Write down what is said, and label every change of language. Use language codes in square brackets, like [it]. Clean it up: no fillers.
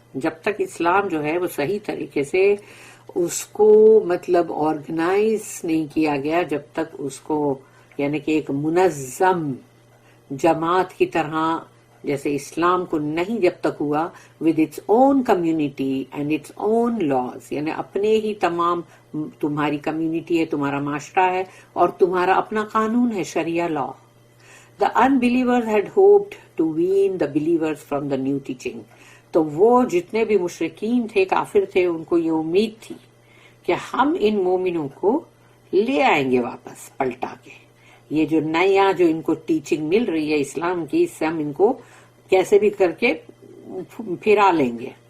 [ur] جب تک اسلام جو ہے وہ صحیح طریقے سے اس کو مطلب آرگنائز نہیں کیا گیا، جب تک اس کو یعنی کہ ایک منظم جماعت کی طرح جیسے اسلام کو نہیں جب تک ہوا، [en] with its own community and its own laws, [ur] یعنی اپنے ہی تمام، تمہاری کمیونٹی ہے، تمہارا معاشرہ ہے اور تمہارا اپنا قانون ہے، شریعہ لا. [en] The unbelievers had hoped to wean the believers from the new teaching. [ur] تو وہ جتنے بھی مشرکین تھے، کافر تھے، ان کو یہ امید تھی کہ ہم ان مومنوں کو لے آئیں گے واپس پلٹا کے. یہ جو نیا جو ان کو ٹیچنگ مل رہی ہے اسلام کی، اس سے ہم ان کو کیسے بھی کر کے پھرا لیں گے.